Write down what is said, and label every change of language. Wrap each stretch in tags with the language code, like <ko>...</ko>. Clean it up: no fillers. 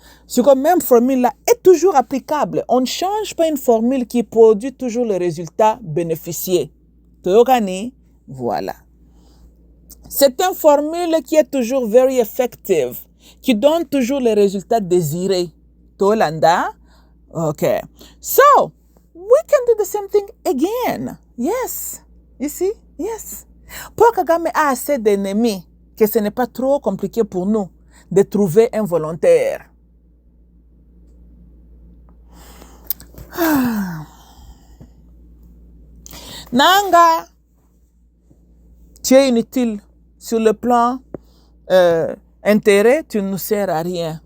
<fr>Ce que même formule là est toujours applicable. On ne change pas une formule qui produit toujours le résultat bénéficié.</fr> <ln>Toyokani,</ln> <fr>voilà. C'est une formule qui est toujours</fr> <en>very effective,</en> <fr>qui donne toujours les résultats désirés.</fr> <ln>Tolanda, okay.</ln> <en>So, we can do the same thing again. Yes. You see? Yes.</en> <fr>Paul Kagame a assez d'ennemis que ce n'est pas trop compliqué pour nous de trouver un volontaire. Nanga, tu es inutile sur le plan intérêt, tu ne nous sers à rien.</fr>